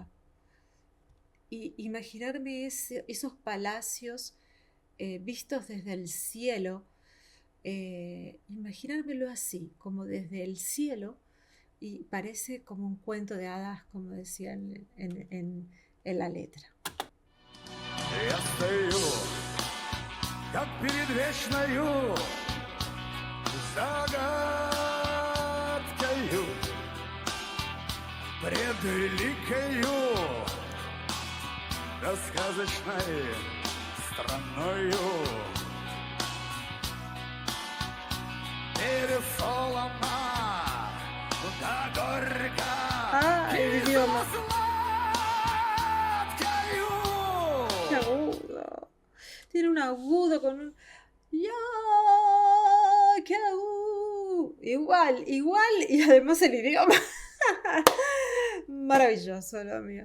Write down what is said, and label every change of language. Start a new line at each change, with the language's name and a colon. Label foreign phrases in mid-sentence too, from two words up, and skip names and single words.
Spanish: Y imaginarme esos palacios vistos desde el cielo, imaginármelo así, como desde el cielo, y parece como un cuento de hadas, como decían en la letra.
Russian: Я стою, как перед вечною загадкою, пред великою да сказочной страною. Пересолоно, да горько,
Spanish: El idioma.
Russian: сладкою.
Spanish: Qué agudo. Tiene un agudo con un... ¡Ya! ¡Qué agudo! Igual, y además el idioma. Maravilloso lo mío.